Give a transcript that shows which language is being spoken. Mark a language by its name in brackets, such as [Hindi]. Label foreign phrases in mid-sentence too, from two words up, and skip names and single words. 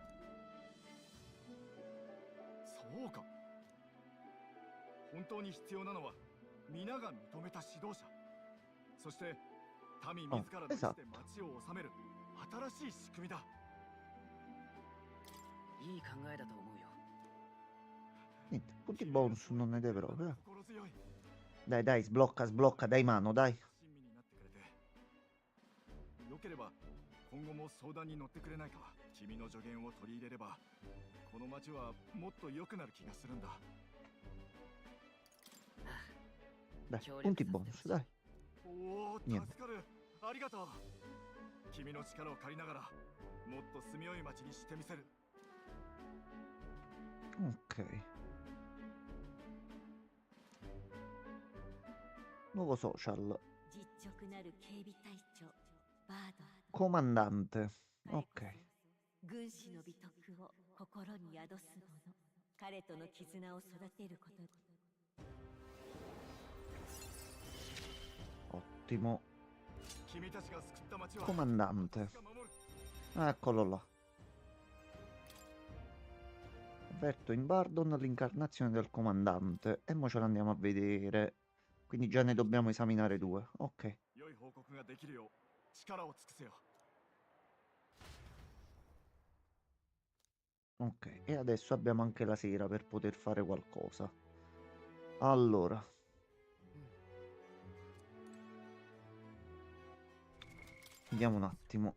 [Japanese] そうか。本当に必要なのは皆が認めた指導者、そして民自らの意思で町を治める新しい仕組みだ。いい考えだと思うよ。 [Italian] Niente, punti bonus non ne deve proprio. [Japanese] 心強い。 [Italian] Dai, dai, sblocca, sblocca, dai mano, dai. [Japanese] 親身になってくれて。よければ今後も相談に乗ってくれないか。君の助言を取り入れればこの町はもっと良くなる気がするんだ。 [Italian] Dai, punti bonus, dai. [Japanese] おお、助 [Italian] Niente. [Japanese] かる。ありがとう。君の力を借りながらもっと住みよい町にしてみせる。 [Italian] Ok. Nuovo social. [Japanese] 実直なる警備隊長バード。 [Italian] Comandante. Ok. [Japanese] 軍師の美徳を心に宿す者。彼との絆を育てること。 [Italian] Ottimo. [Japanese] 君たちが救った町は [Italian] Comandante. [Japanese] 私が守る。 [Italian] Eccolo là. Avverto in Bardon l'incarnazione del comandante. E mo ce l'andiamo a vedere. Quindi già ne dobbiamo esaminare due. Ok. [Japanese] 良い報告ができるよう力を尽くせよ。 [Italian] Ok. E adesso abbiamo anche la sera per poter fare qualcosa. Allora. Vediamo un attimo.